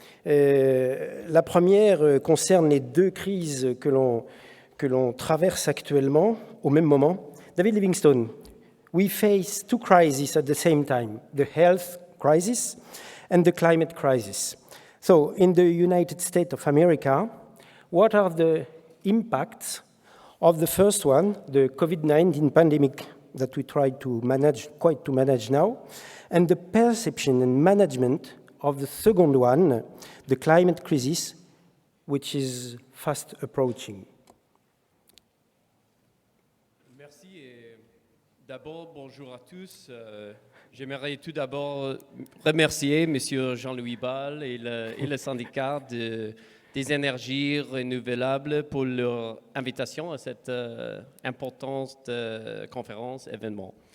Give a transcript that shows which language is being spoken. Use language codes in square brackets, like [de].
[fr] La première concerne les deux crises que l'on traverse actuellement au même moment. [en] David Livingstone, we face two crises at the same time, the health crisis and the climate crisis. So, in the United States of America, what are the impacts of the first one, the COVID-19 pandemic that we try to manage now, and the perception and management of the second one, the climate crisis, which is fast approaching? [fr] Merci et d'abord, bonjour à tous. J'aimerais tout d'abord remercier M. Jean-Louis Ball et le Syndicat des énergies renouvelables pour leur invitation à cette importante conférence, événement.